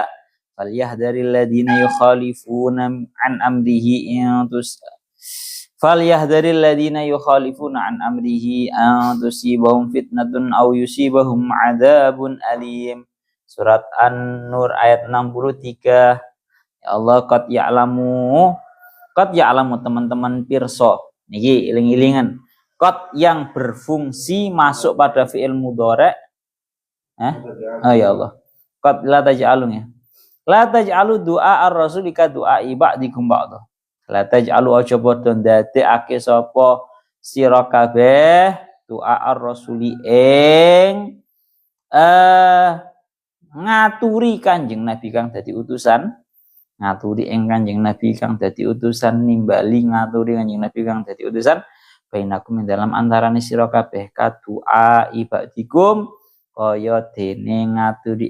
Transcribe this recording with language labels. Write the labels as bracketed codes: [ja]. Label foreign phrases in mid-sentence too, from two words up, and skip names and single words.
[ar] فليحذر الذين يخالفون عن أمره فليحذر الذين يخالفون عن أمره أن تصيبهم فتنة أو يصيبهم عذاب أليم. [id] Surat An-Nur ayat 63. [ar] يا الله قد يعلم [jv] teman-teman pirsa. Niki iling-ilingan. [id] Qad yang berfungsi masuk pada [ar] فعل مضارع'. أوه يا الله. قد لا تجعلوا يا. لا تجعلوا دعاء الرسول كدعاء بعضكم بعضا. لا تجعلوا [jv] aja padha ndadekake sapa sira kabeh [ar] دعاء الرسول [jv] ing ngaturi Kanjeng Nabi kang dadi utusan. Ngaturi ing Kanjeng Nabi kang dadi utusan, nimbali ngaturi Kanjeng Nabi kang dadi utusan bainakum dalam antarane sira kabeh [ar] كدعاء عبادكم [jv] kaya dene ngaturi